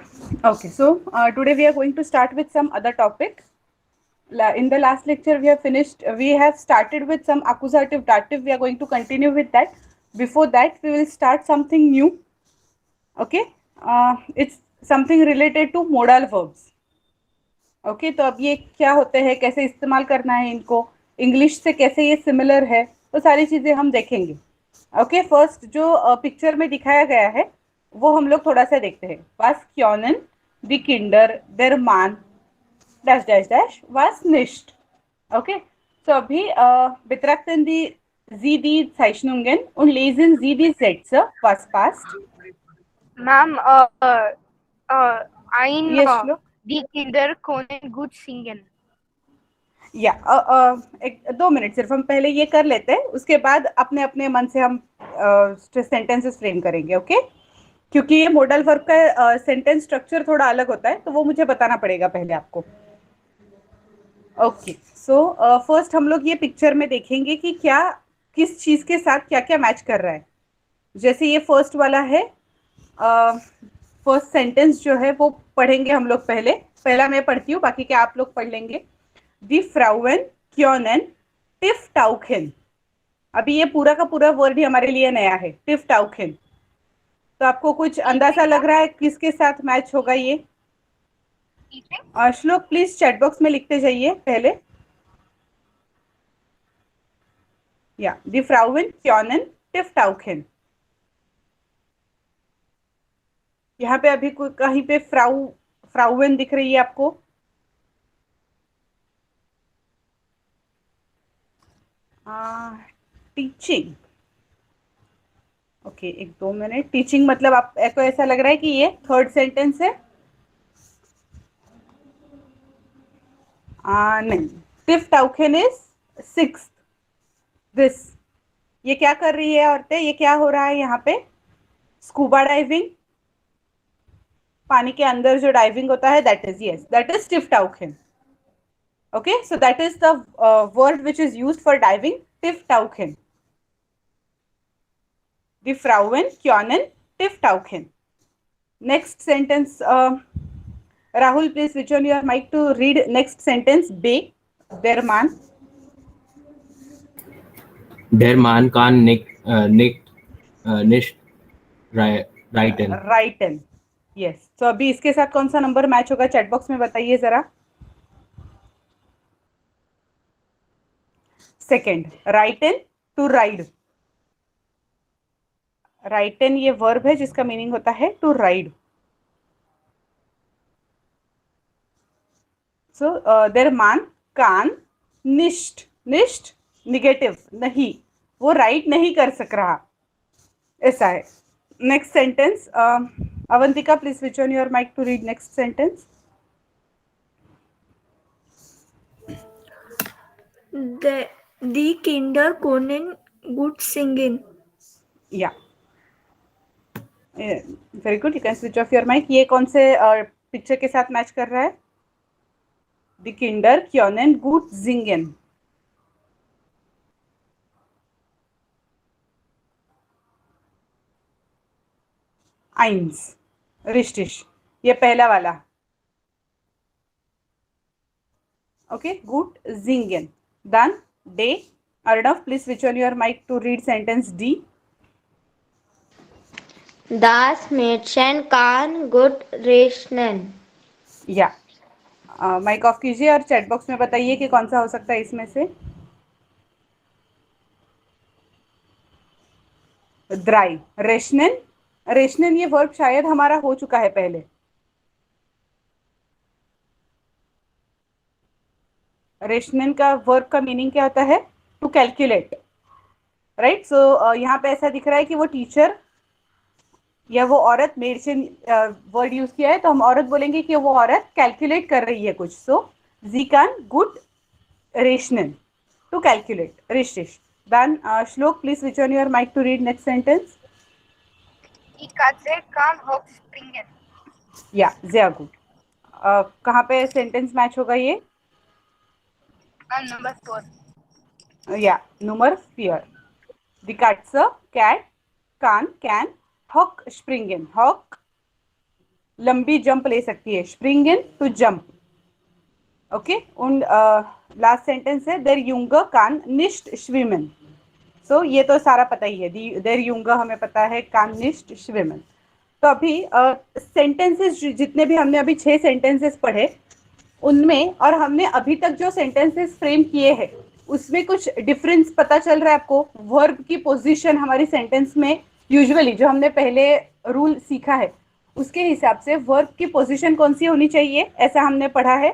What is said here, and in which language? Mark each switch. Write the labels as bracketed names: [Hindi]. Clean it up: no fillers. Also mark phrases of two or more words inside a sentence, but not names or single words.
[English] Okay, so today we are going to start with some other topic. In the last lecture, we have started with some accusative dative. We are going to continue with that. Before that, we will start something new. Okay, it's something related to modal verbs. [Hindi] ओके तो अब ये क्या होते हैं, कैसे इस्तेमाल करना है इनको, इंग्लिश से कैसे ये सिमिलर है, तो सारी चीज़ें हम देखेंगे. [English] okay first [Hindi] जो पिक्चर में दिखाया गया है वो हम लोग थोड़ा सा देखते हैं. [German] Was können die Kinder der Mann [English] dash dash dash [German] was nicht. ओके so अभी betrachten sie die Zeichnungen und lesen sie die Sätze. Was passt? Ma'am, ein Yes, Shlok. die Kinder können gut singen. [Hindi] या 2 मिनट सिर्फ हम पहले ये कर लेते हैं, उसके बाद अपने अपने मन से हम [English] sentences frame [Hindi] करेंगे. ओके क्योंकि ये [English] modal verb [Hindi] का [English] sentence structure [Hindi] थोड़ा अलग होता है तो वो मुझे बताना पड़ेगा पहले आपको. [English] okay so first [Hindi] हम लोग ये पिक्चर में देखेंगे कि क्या किस चीज़ के साथ क्या क्या मैच कर रहा है. जैसे ये फर्स्ट वाला है, [English] first sentence [Hindi] जो है वो पढ़ेंगे हम लोग. पहला मैं पढ़ती हूँ, बाकी क्या आप लोग पढ़ लेंगे. [German] Die Frauen können tief tauchen. [Hindi] अभी ये पूरा का पूरा वर्ड ही हमारे लिए नया है, [German] tief tauchen. [Hindi] तो आपको कुछ अंदाजा लग रहा है किसके साथ मैच होगा ये? श्लोक प्लीज [English] chat box [Hindi] में लिखते जाइए पहले. या Die Frauen können tief tauchen. यहाँ पे अभी कहीं पे फ्राउवन दिख रही है आपको? [English] टीचिंग. ओके 1-2 मिनट. [Hindi] टीचिंग मतलब आपको ऐसा लग रहा है कि ये [English] third sentence [Hindi] है? [English] नहीं, [German] tief tauchen [English] is 6th. [Hindi] दिस ये क्या कर रही है औरतें, ये क्या हो रहा है यहाँ पे? [English] scuba diving, [Hindi] पानी के अंदर जो डाइविंग होता है, [English] that is [German] tief tauchen. [English] Okay, so that is the word which is used for diving, [German] tief tauchen. Die Frauen können tief tauchen. [English] Next sentence, Rahul, please switch on your mic to read next sentence. [German] B, der Mann. Der Mann kann nicht reiten. Reiten. Yes. [Hindi] So अभी इसके साथ कौन सा नंबर मैच होगा [English] chat box [Hindi] में बताइए जरा. [English] सेकेंड. राइटन to ride. [Hindi] राइटन ये वर्ब है जिसका मीनिंग होता है [English] to ride. [German] so der Mann kann nicht. [Hindi] निष्ट निगेटिव, नहीं, वो राइड नहीं कर सक रहा, ऐसा है. [English] next sentence, Avantika please switch on your mic to read next sentence. [German] Die Kinder können gut singen. [English] ya very good, you can switch off your mic. [Hindi] ये कौन से पिक्चर के साथ मैच कर रहा है? [German] Die Kinder können gut singen. Eins, richtig, [Hindi] ये पहला वाला. [German] ओके gut singen. Dann D. [English] Arnav, please switch on your mic to read sentence D. [German] Das Mädchen kann gut rechnen. [Hindi] या [English] mic off [Hindi] कीजिए और [English] chat box [Hindi] में बताइए कि कौन सा हो सकता है इसमें से. [German] ड्राई। rechnen, rechnen [Hindi] ये वर्ब शायद हमारा हो चुका है पहले। रेशनन का वर्ब का मीनिंग क्या होता है? [English] to calculate, right. [Hindi] सो यहाँ पे ऐसा दिख रहा है कि वो टीचर या वो औरत, मेड से [English] word use [Hindi] किया है तो हम औरत बोलेंगे कि वो औरत कैलकुलेट कर रही है कुछ। [German] so sie kann gut rechnen, [English] to calculate, [German] richtig. [English] Then Shlok, please switch on your mic to read next sentence. [German] Die Katze kann hoch springen. Yeah, sehr gut. [Hindi] कहाँ पे सेंटेंस मैच होगा ये? [English] Number 4. Yeah, [German] Nummer 4. Die Katze, [English] cat, can [German] hock springen. [Hindi] Hock लंबी जंप ले सकती है, [English] springen to jump. [German] Okay, und [English] last sentence [German] है der Junge kann nicht schwimmen. [Hindi] सो ये तो सारा पता ही है, [German] der Junge हमें पता है, kann nicht schwimmen. [Hindi] तो अभी सेंटेंसेस जितने भी हमने अभी 6 सेंटेंसेस पढ़े उनमें, और हमने अभी तक जो [English] sentences frame [Hindi] किए हैं उसमें कुछ डिफरेंस पता चल रहा है आपको? वर्ब की पोजीशन हमारी सेंटेंस में यूजुअली जो हमने पहले रूल सीखा है उसके हिसाब से वर्ब की पोजीशन कौन सी होनी चाहिए, ऐसा हमने पढ़ा है।